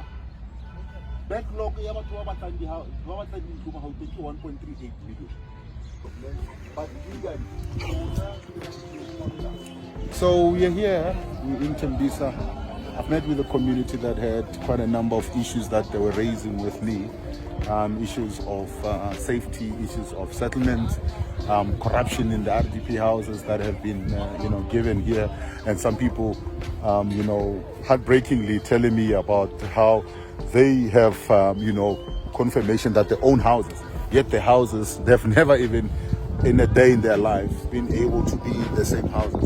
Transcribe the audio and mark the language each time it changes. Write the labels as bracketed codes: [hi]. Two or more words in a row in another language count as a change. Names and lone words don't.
[tn] Backlog ya batho ba batlang dintlo mo Gauteng ke 1.38 million. [en] But legally, So we are here, we're in Tembisa. I've met with the community that had quite a number of issues that they were raising with me. Issues of safety, issues of settlement, corruption in the RDP houses that have been given here, and some people heartbreakingly telling me about how they have confirmation that they own houses, yet the houses they've never even in a day in their life been able to be in the same houses.